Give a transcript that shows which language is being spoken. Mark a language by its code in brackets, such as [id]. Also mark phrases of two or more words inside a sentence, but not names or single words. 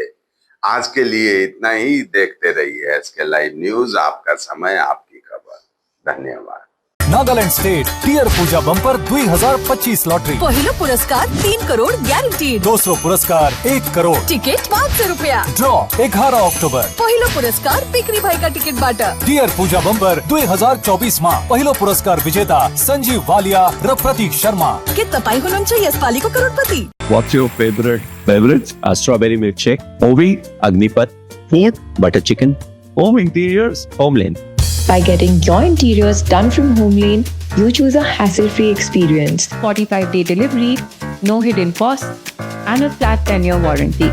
[hi] आज के लिए इतना ही। देखते रहिए एसके लाइव न्यूज, आपका समय, आपकी खबर। धन्यवाद। [ne] नागालैंड स्टेट टियर पूजा बंपर 2025 लॉटरी। पहिलो पुरस्कार 3 करोड़ ग्यारंटी। दूसरो पुरस्कार 1 करोड़। टिकट 500 रुपया। ड्रॉ 11 अक्टोबर। पहिलो पुरस्कार पिकरी भाई का टिकट बाटा। टियर पूजा बंपर 2024 में पहिलो पुरस्कार विजेता संजीव वालिया र प्रतीक शर्मा। के तपाईँ हुनुहुन्छ यसपालिको करोडपति। [en] What's your favorite beverage? Strawberry milkshake. Movie? Agnipath. Food? Butter chicken. Home interiors? Homelane. By getting your interiors done from Homelane, you choose a hassle-free experience. 45-day delivery, no hidden costs, and a flat 10-year warranty.